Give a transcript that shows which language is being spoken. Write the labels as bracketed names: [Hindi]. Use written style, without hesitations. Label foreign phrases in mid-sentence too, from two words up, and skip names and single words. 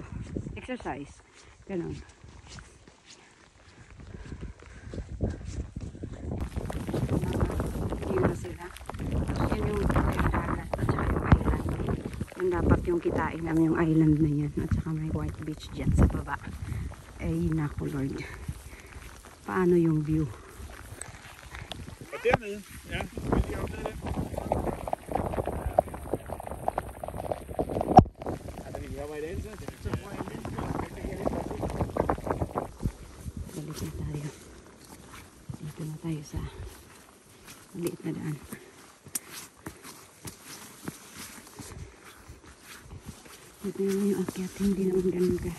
[Filipino] Exercise. Ganon. Yun na sila. Yan yung dagat at saka yung island. Yan dapat yung kitain namin yung island na yan. At saka may white beach dyan sa baba. Ay naku Lord. Paano yung view? [Dutch] Ja, video op de. Hadden we wel bij deze? [Filipino] Balik na tayo. Dito na tayo sa maliit na daan. Dito naman yung akyat. Hindi naman ganun ka.